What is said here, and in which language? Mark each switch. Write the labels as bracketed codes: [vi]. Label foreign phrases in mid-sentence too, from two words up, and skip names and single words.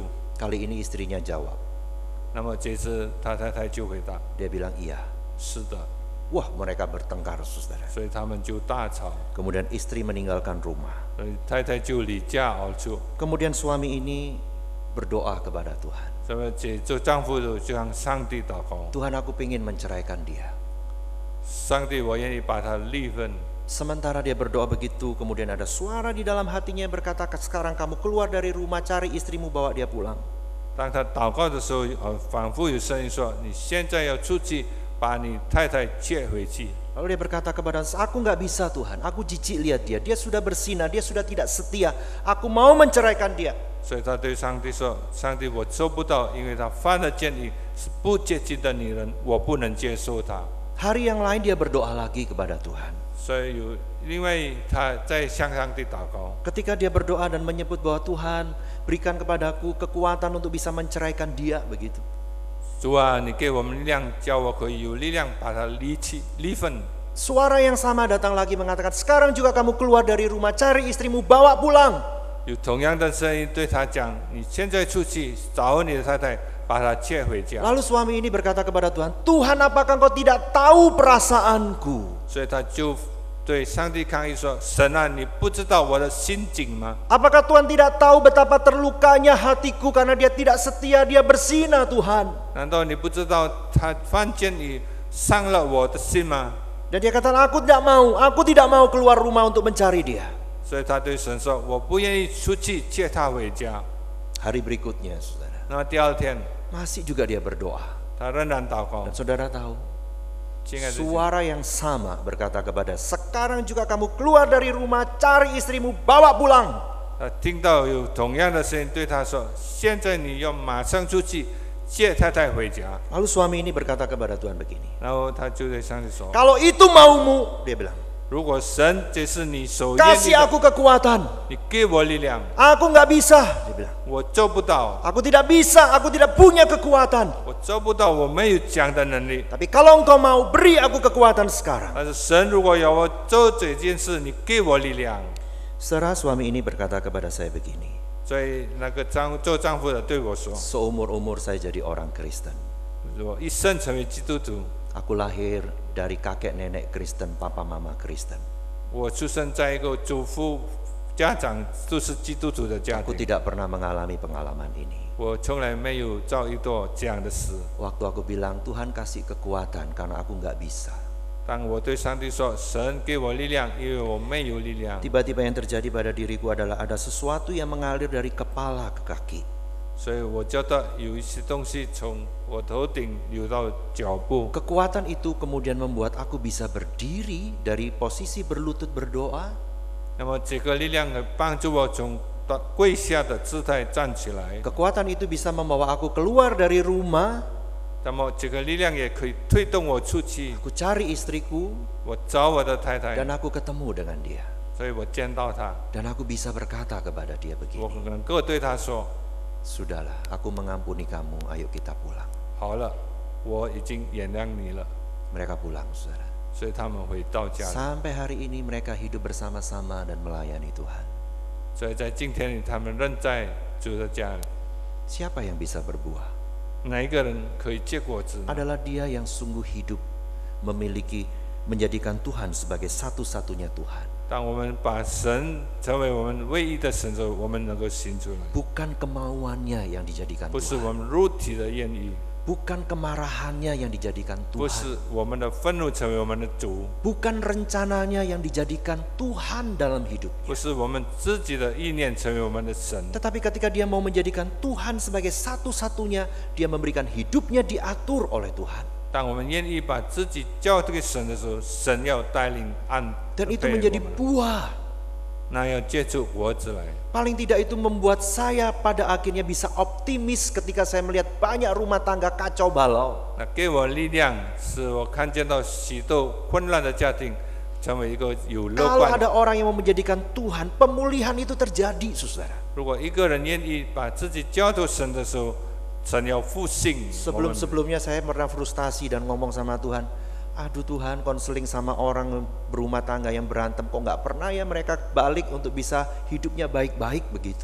[id] Kali ini istrinya jawab. [zh] 那么这次他太太就回答， [id] Dia bilang iya. [zh] 是的。 [id] Wah, mereka bertengkar, saudara. [zh] 所以他们就大吵， [id] Kemudian istri meninggalkan rumah. [zh] 所以太太就离家而出。 [id] Kemudian suami ini berdoa kepada Tuhan. [zh] 所以这丈夫就向上帝祷告， [id] Tuhan, aku ingin menceraikan dia. [zh] 上帝，我愿意把他离婚。 [id] Sementara dia berdoa begitu, kemudian ada suara di dalam hatinya yang berkata, sekarang kamu keluar dari rumah, cari istrimu, bawa dia pulang. [zh] 当他祷告的时候，反复有声音说：“你现在要出去，把你太太接回去。” [id] Lalu dia berkata kepada saya, aku nggak bisa Tuhan, aku jijik lihat dia, dia sudah berzina, dia sudah tidak setia, aku mau menceraikan dia. [zh] 所以他对上帝说：“上帝，我做不到，因为他犯了奸淫，是不洁净的女人，我不能接受她。” [id] Hari yang lain dia berdoa lagi kepada Tuhan. [zh] 所以有，因为他在向上帝祷告。 [id] Ketika dia berdoa dan menyebut bahwa Tuhan berikan kepadaku kekuatan untuk bisa menceraikan dia, begitu. [zh] 主啊，你给我们力量，叫我可以有力量把他离婚。 [id] Suara yang sama datang lagi mengatakan, sekarang juga kamu keluar dari rumah, cari istrimu, bawa pulang. [zh] 有同样的声音对他讲：“你现在出去找你的太太，把她接回家。” [id] Lalu suami ini berkata kepada Tuhan, Tuhan, apakah engkau tidak tahu perasaanku? [zh] 所以他就对上帝抗议说：“神啊，你不知道我的心境吗？ [id] Apakah Tuhan tidak tahu betapa terlukanya hatiku karena dia tidak setia, dia berzina, Tuhan? [zh] 难道你不知道他犯奸淫伤了我的心吗？” [id] Dan dia kata, aku tidak mau keluar rumah untuk mencari dia. [zh] 所以他对神说：“我不愿意出去接他回家。” [id] Hari berikutnya, saudara, [zh] 那么第二天， [id] masih juga dia berdoa. [zh] 他仍然祷告 [id] Dan。saudara tahu, [zh] 亲爱的弟兄， [id] suara yang sama berkata kepada, sekarang juga kamu keluar dari rumah, cari istrimu, bawa pulang. [zh] 他听到有同样的声音对他说：“现在你要马上出去接太太回家。” [id] Lalu suami ini berkata kepada Tuhan begini, [zh] 然后他就对上帝说 [id] kalau itu maumu, dia bilang, [zh] 如果神这是你所愿意 [id] kasih [zh] 的， [id] aku kekuatan. [zh] 你给我力量， [id] Aku nggak bisa, dia bilang. [zh] 我做不到， [id] Aku tidak bisa, aku tidak punya kekuatan. [zh] 我做不到，我没有这样的能力。 [id] Tapi kalau engkau mau, beri aku kekuatan sekarang. [zh] 但是神如果要我做这件事，你给我力量。 [id] Saudara, suami ini berkata kepada saya begini, [zh] 所以那个做丈夫的对我说 [id] seumur-umur saya jadi orang Kristen. [zh] 我一生成为基督徒， [id] Aku lahir dari kakek nenek Kristen, papa mama Kristen. [zh] 我出生在一个祖父家长都是基督徒的家 [id] Aku [zh] 庭， [id] tidak pernah mengalami pengalaman ini. [zh] 我从来没有遭遇过这样的事。 [id] Waktu aku bilang, Tuhan kasih kekuatan karena aku nggak bisa. [zh] 当我对上帝说：“神给我力量，因为我没有力量。” [id] Tiba-tiba yang terjadi pada diriku adalah ada sesuatu yang mengalir dari kepala ke kaki. [zh] 所以我觉得有一些东西从我头顶流到脚部， [id] Kekuatan itu kemudian membuat aku bisa berdiri dari posisi berlutut berdoa. [zh] 那么这个力量帮助我从跪下的姿态站起来。 [id] Kekuatan itu bisa membawa aku keluar dari rumah. [zh] 那么这个力量也可以推动我出去， [id] Aku cari istriku [zh] 我找我的太太， [id] dan aku ketemu dengan dia. [zh] 所以我见到她， [id] Dan aku bisa berkata kepada dia [zh] 我 [id] begini, [zh] 能够对她说 [id] sudahlah, aku mengampuni kamu, ayo kita pulang. [zh] 好了，我已经原谅你了。 [id] Mereka pulang, saudara. [zh] 所以他们回到家里。 [id] Sampai hari ini mereka hidup bersama-sama dan melayani Tuhan. [zh] 所以在今天里，他们仍在主的家里。 [id] Siapa yang bisa berbuah? [zh] 哪一个人可以结果子呢？ [id] Adalah dia yang sungguh hidup, menjadikan Tuhan sebagai satu-satunya Tuhan. [zh] 当我们把神成为我们唯一的神的时候，我们能够行出来， [id] Bukan kemauannya yang dijadikan [zh] 不是 [id] Tuhan. [zh] 我们肉体的愿意， [id] Bukan kemarahannya yang dijadikan [zh] 不 [id] Tuhan. [zh] 是我们的愤怒成为我们的主， [id] Bukan rencananya yang dijadikan Tuhan dalam hidup. [zh] 不是我们自己的意念成为我们的神。 [id] Tetapi ketika dia mau menjadikan Tuhan sebagai satu-satunya, dia memberikan hidupnya diatur oleh Tuhan. [zh] 当我们愿意把自己交给神的时候，神要带领按 [id] Dan itu [zh] 配 [id] menjadi [zh] 我们， [id] buah. [zh] 那要结出果子来。 [id] Paling tidak itu membuat saya pada akhirnya bisa optimis ketika saya melihat banyak rumah tangga kacau balau. [zh] 那给我力量，使我看见到许多混乱的家庭成为一个有乐 [id] Kalau [zh] 观。 [id] ada orang yang mau menjadikan Tuhan, pemulihan itu terjadi, saudara. [zh] 如果一个人愿意把自己交托神的时候，神要复兴。 [id] Sebelum-sebelumnya saya pernah frustasi dan ngomong sama Tuhan, aduh Tuhan, konseling sama orang berumah tangga yang berantem, kok nggak pernah ya mereka balik untuk bisa hidupnya baik-baik begitu.